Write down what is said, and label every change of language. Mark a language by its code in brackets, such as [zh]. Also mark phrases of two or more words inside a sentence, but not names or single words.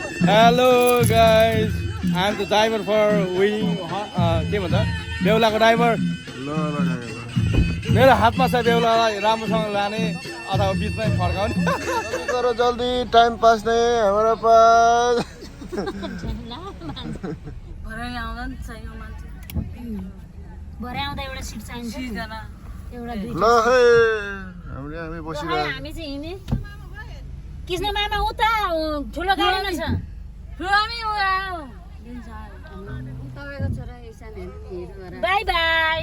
[en] Hello guys, I am the driver for wing [ne] के भन्छ बेहुलाको ड्राइभर। ल मेरो हातमा छ बेहुलालाई राम्रोसँग लाने अथवा बिचमै फर्काउने। [hi] जल्दी करो जल्दी, [en] time pass [hi] नहीं है हमारे पास। [ne] भरे आउँदा नि चाहियो मान्छे, भरे आउँदा एउटा सिट चाहिन्छ, एउटा दुई ल हे हामी बसिरहेको। हामी चाहिँ हिँड्ने कृष्ण मामा उता ठुलो गाडीमा छ, बाई बाई।